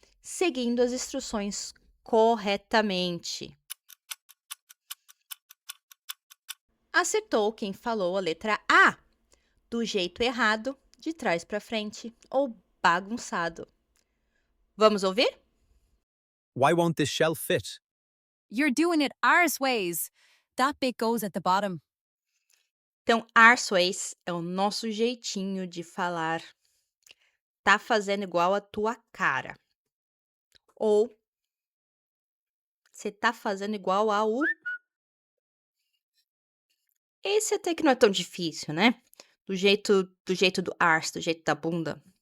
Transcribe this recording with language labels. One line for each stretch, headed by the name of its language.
Portuguese: Seguindo as instruções corretamente. Acertou quem falou a letra A. Do jeito errado, de trás para frente ou bagunçado. Vamos ouvir?
English: Why won't this shelf fit? You're doing it ours ways. That bit goes at the bottom.
Portuguese: Então, arseways é o nosso jeitinho de falar. Tá fazendo igual a tua cara. Ou você tá fazendo igual ao. Esse até que não é tão difícil, né? Do jeito do arse, do jeito da bunda.